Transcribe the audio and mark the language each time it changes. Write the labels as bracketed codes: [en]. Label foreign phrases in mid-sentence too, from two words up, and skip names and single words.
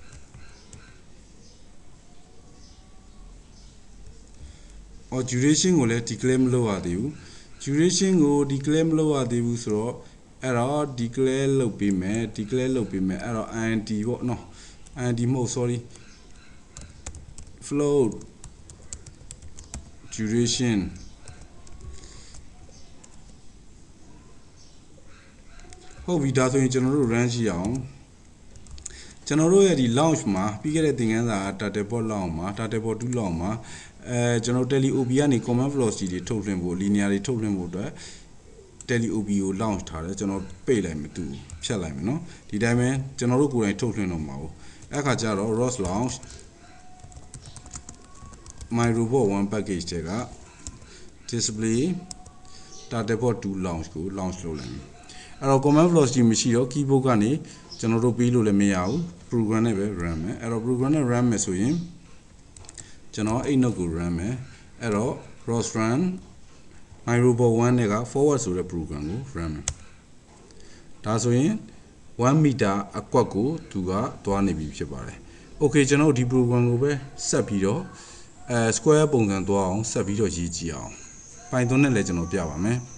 [my] duration ကိုလည်း declare မလုပ်ရသေးဘူး duration ကို declare မလုပ်ရသေးဘူးဆိုတော့အဲ့တော့ declare လုပ်ပေးမယ်အဲ့တော့ int ပေါ့နော် int မဟုတ် sorry [en] float duration [my] ဟုတ်ပြီဒါဆိုရင်ကျွန်တော်တို့ run ရှိအောင်ကျွန်တော်တို့ရဲ့ဒီ launch မှာပြီး ခဲ့တဲ့သင်ခန်းစာ Dataport launch မှာ Dataport 2 launch မှာကျွန်တော် [en] tele ob [my] ကနေ [en] command velocity [my] တွေထုတ်လွှင့်ဖို့ linear တွေထုတ်လွှင့်ဖို့အတွက် [en] tele ob [my] ကို launch ထားတယ်ကျွန်တော်ပိတ်လိုက်မယ်သူဖြတ်လိုက်မယ်နော်ဒီတိုင်းပဲကျွန်တော်တို့ကိုယ်တိုင်ထုတ်လွှင့်တော့မှာပေါ့အဲ့ခါကျတော့ [en] ROS launch my robot 1 package [my] တွေက [en] display Dataport 2 launch [my] ကို launch လုပ်လိုက်မယ်အဲ့တော့ [en] command velocity [my] မရှိတော့ keyboard ကနေကျွန်တော်တို့ပေးလို့လည်းမရဘူး program နဲ့ပဲ run မယ်အဲ့တော့ program နဲ့ run မယ်ဆိုရင်ကျွန်တော်အဲ့ note ကို run မယ်အဲ့တော့ [en] ROS run my robot 1 [my] နဲ့က forward ဆိုတဲ့ program ကို run မယ်ဒါဆိုရင်1 meter အကွက်ကိုသူကသွားနေပြီဖြစ်ပါတယ် okay ကျွန်တော်ဒီ program ကိုပဲဆက်ပြီးတော့square ပုံစံသွားအောင်ဆက်ပြီးတော့ရေးကြည့်အောင် Python နဲ့လည်းကျွန်တော်ပြပါမယ်